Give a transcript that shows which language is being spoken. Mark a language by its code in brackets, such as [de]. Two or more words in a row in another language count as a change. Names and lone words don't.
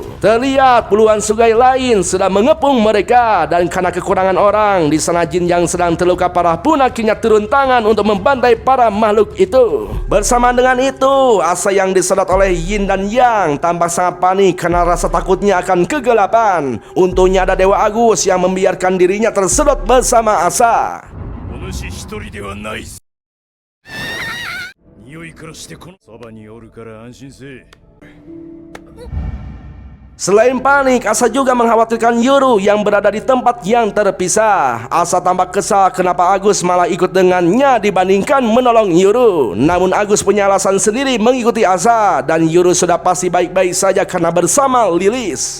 [id] Terlihat puluhan Sugai lain sudah mengepung mereka, dan karena kekurangan orang, di sana Jin yang sedang terluka parah pun akhirnya turun tangan untuk membantai para makhluk itu. Bersamaan dengan itu, Asa yang disedot oleh Yin dan Yang tampak sangat panik karena rasa takutnya akan kegelapan. Untungnya ada Dewa Agus yang membiarkan dirinya tersedot bersama Asa. [ja] お主一人ではない。匂いからしてこのそばにおるから安心せえ。 [id] Selain panik, Asa juga mengkhawatirkan Yuru yang berada di tempat yang terpisah. Asa tampak kesal kenapa Agus malah ikut dengannya dibandingkan menolong Yuru. Namun Agus punya alasan sendiri mengikuti Asa, dan Yuru sudah pasti baik-baik saja karena bersama Lilis.